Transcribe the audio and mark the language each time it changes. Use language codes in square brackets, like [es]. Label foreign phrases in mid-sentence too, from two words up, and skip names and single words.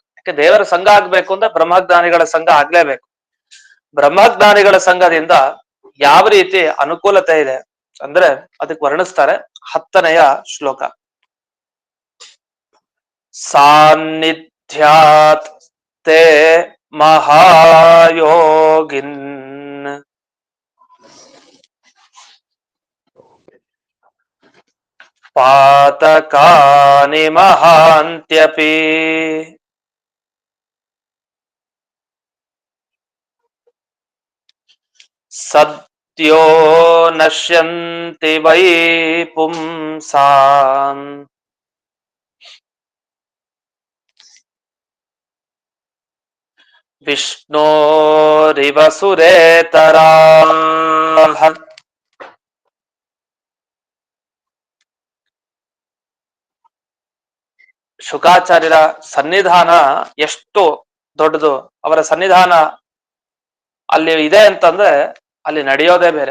[kn] ಯಾಕೆ ದೇವರ ಸಂಘ ಆಗ್ಬೇಕು ಅಂದ್ರೆ ಬ್ರಹ್ಮಜ್ಞಾನಿಗಳ ಸಂಘ ಆಗ್ಲೇಬೇಕು. ಬ್ರಹ್ಮಜ್ಞಾನಿಗಳ ಸಂಘದಿಂದ ಯಾವ ರೀತಿ ಅನುಕೂಲತೆ ಇದೆ ಅಂದ್ರೆ ಅದಕ್ಕೆ ವರ್ಣಿಸ್ತಾರೆ 10ನೆಯ ಶ್ಲೋಕ. [sa] ಸಾನ್ನಿಧ್ಯಾತ್ ತೇ ಮಹಾಯೋಗಿನ್ ಪಾತಕಾನಿ ಮಹಾಂತ್ಯಪಿ ಸದ್ಯೋ ನಶ್ಯಂತಿ ವೈ ಪುಂಸಾಂ ವಿಷ್ಣೋರಿವ ಸುರೇತರಾಃ. [kn] ಶುಕಾಚಾರ್ಯರ ಸನ್ನಿಧಾನ ಎಷ್ಟು ದೊಡ್ಡದು, ಅವರ ಸನ್ನಿಧಾನ ಅಲ್ಲಿ ಇದೆ ಅಂತಂದ್ರೆ ಅಲ್ಲಿ ನಡೆಯೋದೇ ಬೇರೆ.